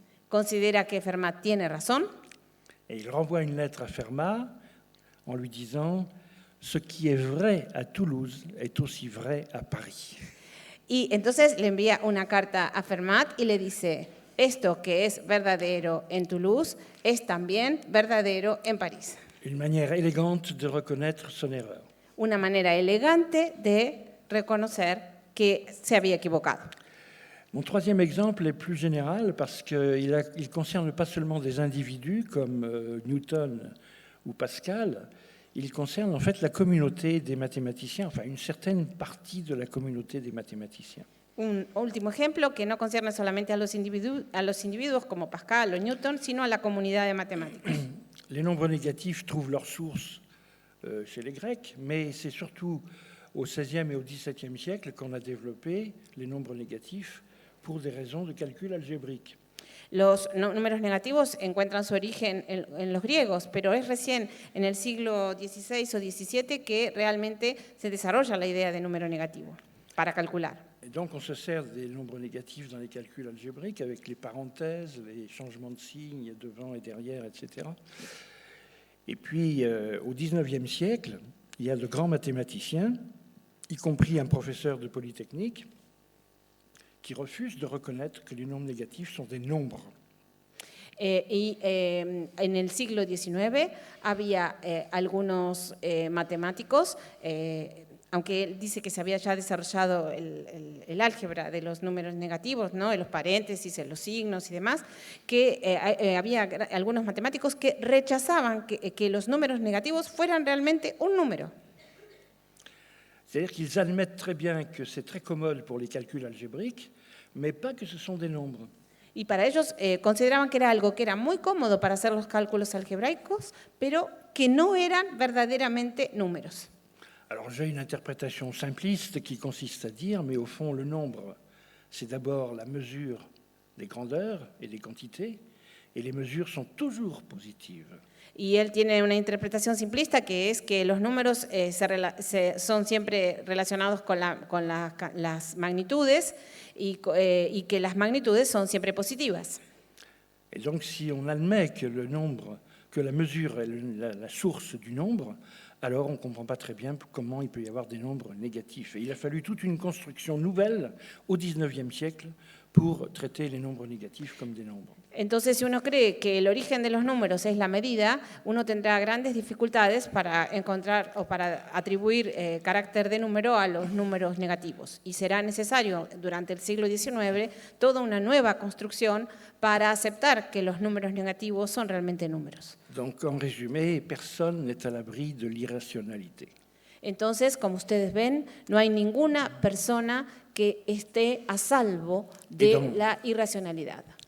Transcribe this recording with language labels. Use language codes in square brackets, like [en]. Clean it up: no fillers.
[es] Considera que Fermat tiene razón. [fr] Et il renvoie une lettre à Fermat en lui disant « Ce qui est vrai à Toulouse est aussi vrai à Paris ». [es] Y entonces le envía una carta a Fermat y le dice, esto que es verdadero en Toulouse es también verdadero en París. [fr] Une manière élégante de reconnaître son erreur. [es] Una manera elegante de reconocer que se había equivocado. [fr] Mon troisième exemple est plus général parce qu'il concerne pas seulement des individus comme Newton ou Pascal, il concerne en fait la communauté des mathématiciens, enfin une certaine partie de la communauté des mathématiciens. [es] Un último ejemplo que no concierne solamente a los individuos como Pascal o Newton, sino a la comunidad de matemáticos. [fr] Les nombres négatifs trouvent leur source chez les Grecs, mais c'est surtout au XVIe et au XVIIe siècle qu'on a développé les nombres négatifs pour des raisons de calcul algébrique. [es] Los números negativos encuentran su origen en los griegos, pero es recién en el siglo XVI o XVII que realmente se desarrolla la idea de número negativo para calcular. [fr] Et donc on se sert des nombres négatifs dans les calculs algébriques avec les parenthèses, les changements de signes devant et derrière, etc. Et puis au XIXe siècle, il y a de grands mathématiciens, y compris un professeur de Polytechnique, qui refusent de reconnaître que les nombres négatifs sont des nombres. [es] En el siglo XIX había algunos matemáticos, aunque él dice que se había ya desarrollado el álgebra de los números negativos, ¿no? Los paréntesis, los signos y demás, que había algunos matemáticos que rechazaban que los números negativos fueran realmente un número. [fr] C'est-à-dire qu'ils admettent très bien que c'est très commode pour les calculs algébriques, mais pas que ce sont des nombres. [es] Y para ellos consideraban que era algo que era muy cómodo para hacer los cálculos algebraicos, pero que no eran verdaderamente números. [fr] Alors j'ai une interprétation simpliste qui consiste à dire, mais au fond le nombre, c'est d'abord la mesure des grandeurs et des quantités, et les mesures sont toujours positives. [es] Y él tiene una interpretación simplista que es que los números son siempre relacionados con las magnitudes y que las magnitudes son siempre positivas. [fr] Et donc si on admet que le nombre, que la mesure est la source du nombre, alors on ne comprend pas très bien comment il peut y avoir des nombres négatifs. Et il a fallu toute une construction nouvelle au XIXe siècle pour traiter les nombres négatifs comme des nombres. [es] Entonces, si uno cree que el origen de los números es la medida, uno tendrá grandes dificultades para encontrar o para atribuir carácter de número a los números negativos. Y será necesario, durante el siglo XIX, toda una nueva construcción para aceptar que los números negativos son realmente números. [fr] Donc, en résumé, personne n'est à l'abri de l'irrationalité. [es] Entonces, como ustedes ven, no hay ninguna persona que esté a salvo de la irracionalidad.